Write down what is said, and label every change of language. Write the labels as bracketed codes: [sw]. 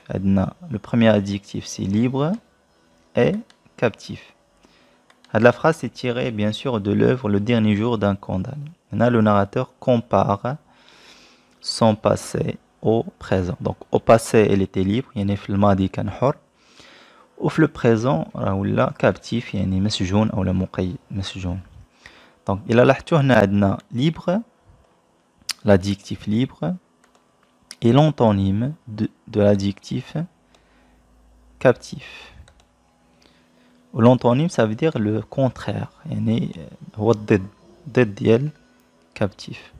[fr] Le premier adjectif c'est libre et captif. La phrase est tirée bien sûr de l'œuvre Le dernier jour d'un condamné. Là, le narrateur compare son passé au présent. Donc au passé elle était libre, [ar] يعني في الماضي كان حر. وفي [fr] le présent [ar] ولا captif يعني مسجون أو مقيد مسجون. [fr] Donc [ar] إلا لاحظتوا هنا عندنا [fr] libre, l'adjectif libre, et l'antonyme de l'adjectif captif. L'antonyme ça veut dire le contraire, [ar] يعني هو الضد ديال [fr] captif.